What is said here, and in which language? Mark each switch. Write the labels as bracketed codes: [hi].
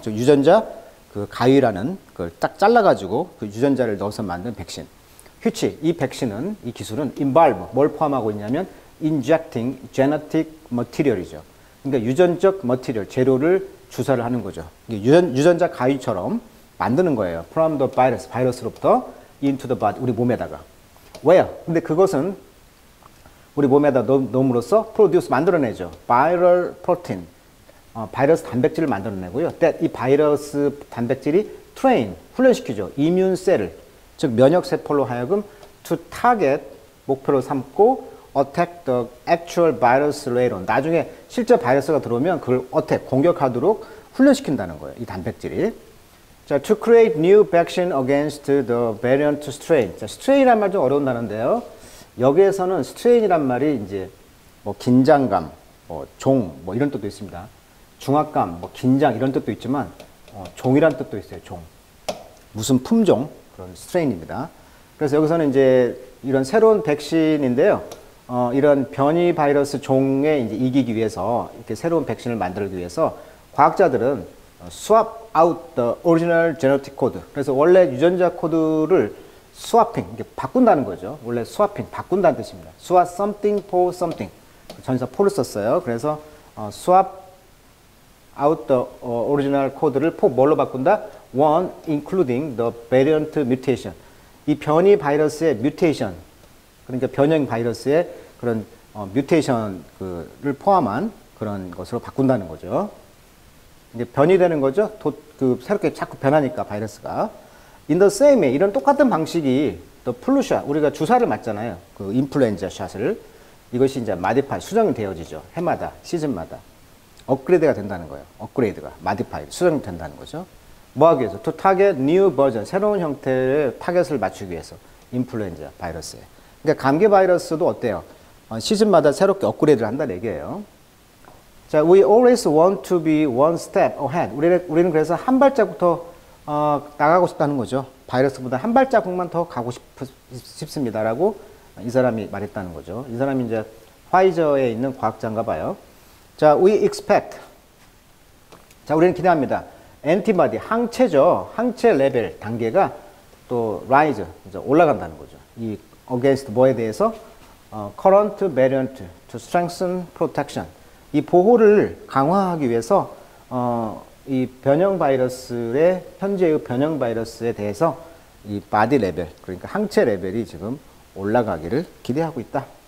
[ko] 즉 유전자 그 가위라는 그걸 딱 잘라가지고 그 유전자를 넣어서 만든 백신. which 이 백신은 이 기술은 involve 뭘 포함하고 있냐면 injecting genetic material 이죠. 그러니까 유전적 머티리얼 재료를 주사를 하는 거죠. 유전자 가위처럼 만드는 거예요. [en] from the virus 바이러스로부터 into the body 우리 몸에다가. [ko] where 근데 그것은 우리 몸에다 넣음으로써 produce 만들어내죠. viral protein 바이러스 단백질을 만들어내고요. that 이 바이러스 단백질이 train 훈련시키죠. immune cell을 즉 면역 세포로 하여금 to target 목표로 삼고 attack the actual virus later on 나중에 실제 바이러스가 들어오면 그걸 attack 공격하도록 훈련시킨다는 거예요. 이 단백질이. [en] 자, to create new vaccine against the variant strain. [ko] 자, strain이란 말 좀 어려운 단어인데요. 여기에서는 strain이란 말이 이제 긴장감, 종, 이런 뜻도 있습니다. 중압감, 긴장 이런 뜻도 있지만 종이란 뜻도 있어요. 종. 무슨 품종 그런 strain입니다. 그래서 여기서는 이제 이런 새로운 백신인데요. 이런 변이 바이러스 종에 이제 이기기 위해서 이렇게 새로운 백신을 만들기 위해서 과학자들은 swap out the original genetic code. 그래서 원래 유전자 코드를 swapping, 이게 바꾼다는 거죠. 원래 swapping, 바꾼다는 뜻입니다. [en] swap something for something. [ko] 전사 for를 썼어요. [en] 그래서 swap out the original code를 for 뭘로 바꾼다? one, including the variant mutation. [ko] 이 변이 바이러스의 mutation, 그러니까 변형 바이러스의 그런 뮤테이션을 포함한 그런 것으로 바꾼다는 거죠. 이제 변이되는 거죠. 새롭게 자꾸 변하니까 바이러스가. In the same way, 이런 똑같은 방식이 the flu shot, 우리가 주사를 맞잖아요. 그 인플루엔자 샷을. 이것이 이제 modified, 수정이 되어지죠. 해마다, 시즌마다. 업그레이드가 된다는 거예요. 업그레이드가, modified, 수정이 된다는 거죠. 뭐 하기 위해서? To target new version, 새로운 형태의 타겟을 맞추기 위해서. 인플루엔자 바이러스에. 그러니까 감기 바이러스도 어때요? 시즌마다 새롭게 업그레이드를 한다는 얘기예요. [en] 자, we always want to be one step ahead. [ko] 우리는 그래서 한 발자국부터 나가고 싶다는 거죠. 바이러스보다 한 발자국만 더 가고 싶습니다라고 이 사람이 말했다는 거죠. 이 사람이 이제 화이저에 있는 과학자인가 봐요. 자, we expect. 자, 우리는 기대합니다. antibody, 항체죠. 항체 레벨, 단계가 또 rise, 올라간다는 거죠. 이 against 뭐에 대해서? [en] current variant to strengthen protection. [ko] 이 보호를 강화하기 위해서 이 변형 바이러스의 현재의 변형 바이러스에 대해서 이 바디 레벨, 그러니까 항체 레벨이 지금 올라가기를 기대하고 있다.